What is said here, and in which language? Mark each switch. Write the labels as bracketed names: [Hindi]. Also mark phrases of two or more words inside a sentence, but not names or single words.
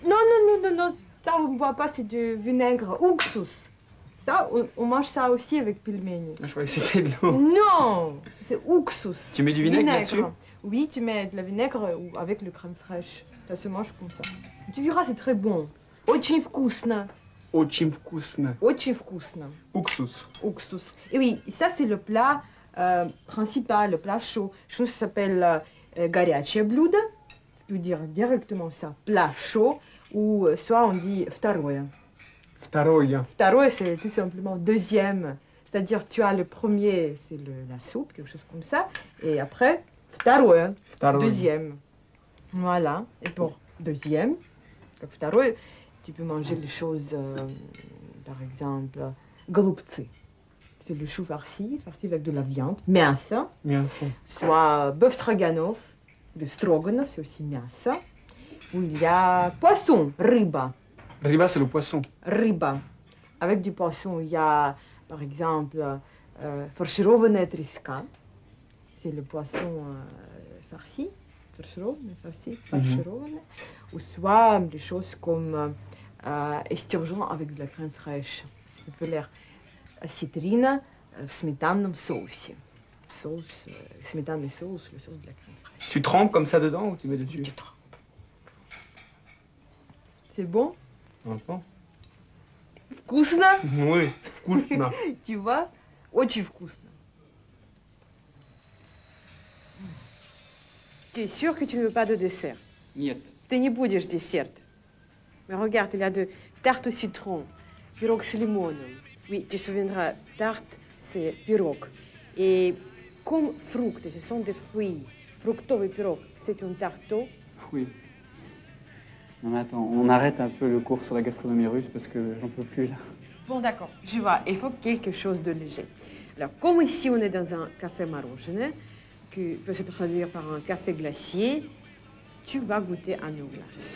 [French] Non, non, non, non, non, ça on ne boit pas, c'est du vinaigre. [Russian] Уксус. [French] Ça, on mange ça aussi avec pelmeni. Je croyais que c'était de l'eau. Non, c'est уксус. Tu mets du vinaigre là-dessus? Oui, tu mets de la vinaigre ou avec le crème fraîche. Ça se mange comme ça. Tu verras, c'est très bon. [Russian] Очень вкусно. Очень вкусно. Очень вкусно. Уксус. Уксус. [French] Et oui, ça c'est le plat principal, le plat chaud. Ça s'appelle [Russian] горячее блюдо. [French] Tu peux dire directement ça, plat chaud. Ou soit on dit второе. [Russian] Второе. Второе, [French] c'est tout simplement deuxième. C'est-à-dire, tu as le premier, c'est la soupe, quelque chose comme ça. Et après, [Russian] второе, Второе. [French] deuxième. Voilà. Et pour deuxième, [Russian] как второе, [French] tu peux manger des choses, par exemple, голубцы. C'est le chou farci avec de la viande, [Russian] мясо. Мясо. [French] Soit bœuf stroganoff, de stroganoff, c'est aussi мясо. Où il y a poisson, рыба. Riba, c'est le poisson. Рыба. Avec du poisson, il y a, par exemple, [Russian] фаршированная треска. [French] C'est le poisson farci. [Russian] Фаршированная. [French] Ou soit des choses comme esturgeon avec de la crème fraîche. C'est populaire. Citrine [Russian] в сметанном соусе. Сметанный соус, [French] le sauce de la crème fraîche. Tu trempes comme ça dedans ou tu mets dessus? Tu trempes. C'est bon? Attends. [Russian] Вкусно? [French] Oui, вкусно. Tu vois? [Russian] Очень вкусно. [French] Tu es sûr que tu ne veux pas de dessert? [Russian] Нет. Ты не будешь десерт. [French] Mais regarde, il y a de tarte au citron, [Russian] пирог с лимоном. [French] Oui, tu te souviendras, tarte, c'est pirog. Et comme fruits, ce sont des fruits. [Russian] Фруктовый пирог, [French] c'est un tarteau. Oui. Non mais attends, on arrête un peu le cours sur la gastronomie russe parce que j'en peux plus là. Bon, d'accord, je vois, il faut quelque chose de léger. Alors, comme ici on est dans un café marojne, qui peut se traduire par un café glacier, tu vas goûter à nos glaces.